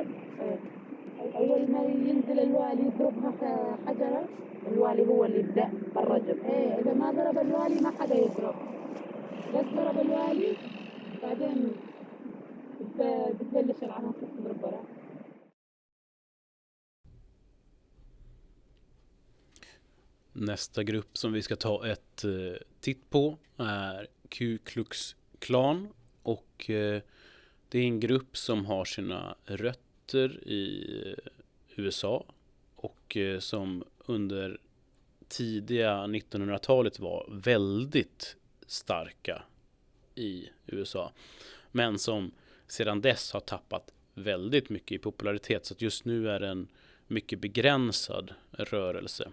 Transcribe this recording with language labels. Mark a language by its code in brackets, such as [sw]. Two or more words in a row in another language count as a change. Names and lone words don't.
[ar] اول ما ينزل الوالي يضربها حجره، الوالي هو اللي يبدا بالرجم. ايه اذا ما ضرب الوالي ما حدا يضرب، بس ضرب الوالي بعدين بتبلش العناصر تضرب وراه. [sv] Nästa grupp som vi ska ta ett titt på är klux klan, och det är en grupp som har sina rötter i USA och som under tidiga 1900-talet var väldigt starka i USA, men som sedan dess har tappat väldigt mycket i popularitet, så att just nu är det en mycket begränsad rörelse.